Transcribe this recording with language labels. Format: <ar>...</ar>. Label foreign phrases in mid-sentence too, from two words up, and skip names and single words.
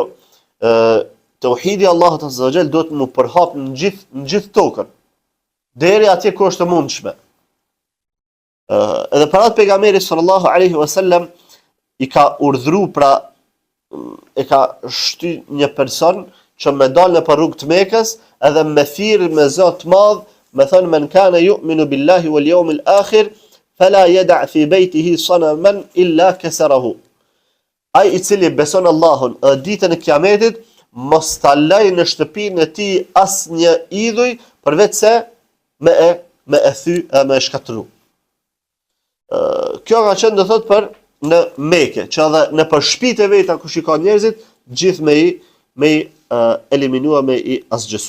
<sq>Tauhidi Allahut</sq> <ar>عز وجل</ar> <sq>do të më përhap në gjithë tokën, deri atje ku është e mundshme. Edhe para pejgamberit</sq> <ar>صلى الله عليه وسلم</ar> <sq>i ka urdhëruar, pra e ka shty një person që me dalë në rrugë të Mekës edhe me thirrë me Zot të Madh, me thënë</sq> <ar>من كان يؤمن بالله واليوم الآخر فلا يدع في بيته صنما إلا كسره.</ar> <sq>Ai i cili beson Allahun dhe ditën e Kiametit, mos ta laj në shtëpinë e tij asnjë idhuj përveç se me e thy e me e shkatru. Kjo ka qenë do thot për në Mekë, që edhe në për shtëpitë e veta ku shikon njerëzit, gjithë me i eliminua, me i asgjësu.</sq>